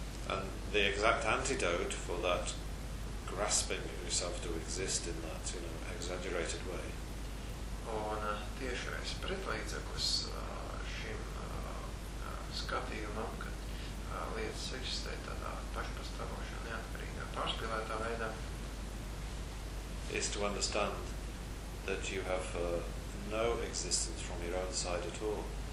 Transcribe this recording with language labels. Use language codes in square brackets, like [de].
[en] And the exact antidote for that grasping yourself to exist in that, you know, exaggerated way. [lv] Un tiešais pretlīdzeklis šim skatījumam, ka lietas eksistē tādā pašpastarošā, neatkarīgā, pārspīlētā veidā. [en] Is to understand that you have no existence from your own side at all.